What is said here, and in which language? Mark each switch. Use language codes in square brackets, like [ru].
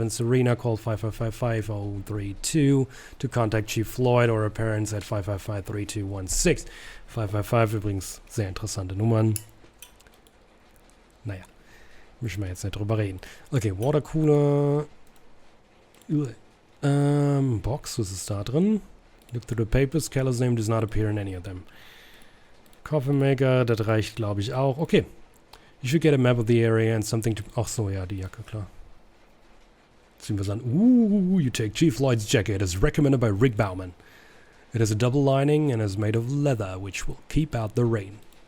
[en] And Serena called 555-5032 to contact Chief Floyd or her parents at 555-3216. [de] 555 übrigens sehr interessante Nummern. Naja, müssen wir jetzt nicht drüber reden. Okay, Watercooler. Box, was ist da drin? [en] Look through the papers, Keller's name does not appear in any of them. [de] Coffee maker, das reicht glaube ich auch. [en] Okay. You should get a map of the area and something to... [de] Ach so, ja, die Jacke, klar. Ziehen wir es an. [en] Ooh, you take Chief Lloyd's jacket as recommended by Rick Bauman. It has a double lining and is made of leather, which will keep out the rain.